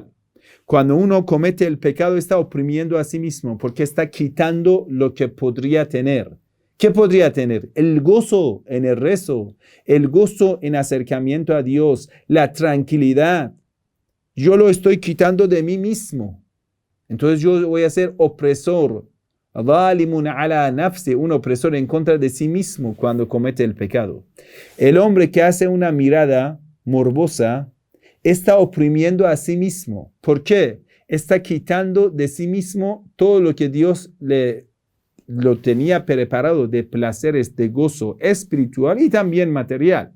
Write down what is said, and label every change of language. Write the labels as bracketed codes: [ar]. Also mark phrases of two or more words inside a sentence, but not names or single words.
[es] Cuando uno comete el pecado está oprimiendo a sí mismo porque está quitando lo que podría tener. ¿Qué podría tener? El gozo en el rezo, el gozo en acercamiento a Dios, la tranquilidad. Yo lo estoy quitando de mí mismo. Entonces yo voy a ser opresor. [ar] ظالم على نفسه, [es] un opresor en contra de sí mismo cuando comete el pecado. El hombre que hace una mirada morbosa está oprimiendo a sí mismo. ¿Por qué? Está quitando de sí mismo todo lo que Dios lo tenía preparado de placeres, de gozo espiritual y también material.